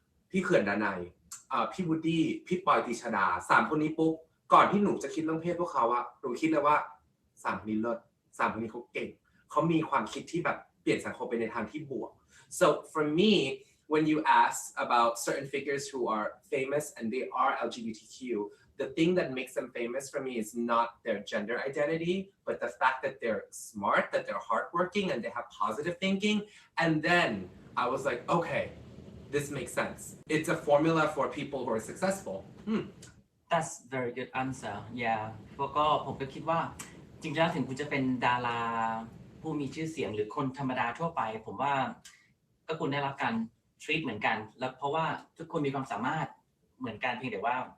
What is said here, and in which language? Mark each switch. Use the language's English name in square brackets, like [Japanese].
[Thai] พี่เขื่อนดนัยพี่วูดดี้พี่ปอยตีชดา3คนนี้ปุ๊บก่อนที่หนูจะคิดเรื่องเพศพวกเขาอะหนูคิดเลยว่า3คนนี้เลิศ3คนนี้เขาเก่งเขามีความคิดที่แบบเปลี่ยนสังคมไปในทางที่บวก [English] so for me when you ask about certain figures who are famous and they are LGBTQ the thing that makes them famous for me is not their gender identity, but the fact that they're smart, that they're hardworking, and they have positive thinking. And then I was like, okay, this makes sense. It's a formula for people who are successful. That's very good answer. Yeah. [Thai] ก็ผมก็คิดว่าจริงๆแล้วถึงคุณจะเป็นดาราผู้มีชื่อเสียงหรือคนธรรมดาทั่วไปผมว่าก็คุณได้รับการ treat เหมือนกันแล้วเพราะว่าทุกคนมีความสามารถเหมือนกันเพียงแต่ว่า